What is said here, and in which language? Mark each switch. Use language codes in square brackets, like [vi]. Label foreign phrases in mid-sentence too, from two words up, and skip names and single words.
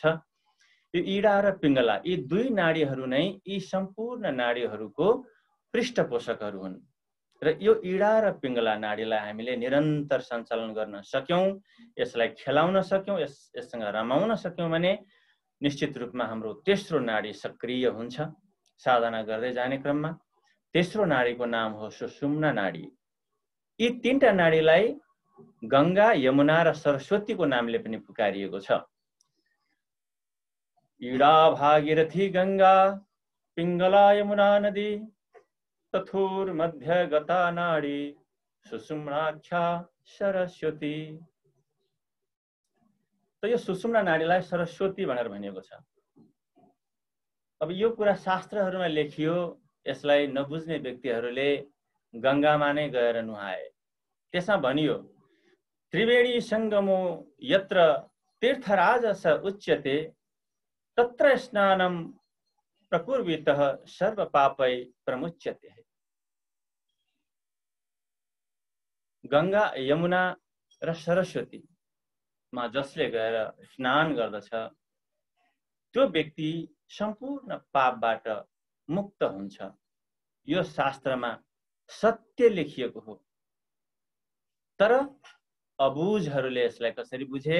[ne] यो इडा र पिङ्गला यी दुई नाडीहरू नै यी सम्पूर्ण नाडीहरूको पृष्ठपोषकहरू हुन् र यो इडा र पिङ्गला नाडीलाई हामीले निरन्तर सञ्चालन गर्न सक्यौँ, यसलाई खेलाउन सक्यौँ, यससँग रमाउन सक्यौँ भने निश्चित रूपमा हाम्रो तेस्रो नाडी सक्रिय हुन्छ। साधना गर्दै जाने क्रममा तेस्रो नाडीको नाम हो सुषुम्ना नाडी। यी तीनटा नाडीलाई गंगा, यमुना र सरस्वतीको नामले पनि पुकारिएको छ। [sa] इडा भागीरथी गंगा, पिङ्गला यमुना नदी, तथुर मध्य गता नाडी, सुषुम्नाख्या सरस्वती। [ne] त यो सुषुम्ना नाडीलाई सरस्वती भनेर भनिएको छ। अब यो कुरा शास्त्रहरूमा लेखियो, यसलाई नबुझ्ने व्यक्तिहरूले गंगामा नै गएर नुहाए। त्यसमा भनियो [sa] त्रिवेणी संगमो यत्र तीर्थराजस उच्यते तत्र स्नानं प्रकुर्वितः सर्व पापै प्रमुच्यते। [ne] गंगा, यमुना र सरस्वती मा जसले गएर स्नान गर्दछ त्यो व्यक्ति सम्पूर्ण पापबाट मुक्त हुन्छ। यो शास्त्रमा सत्य लेखिएको हो। तर अबुझहरूले यसलाई कसरी बुझे?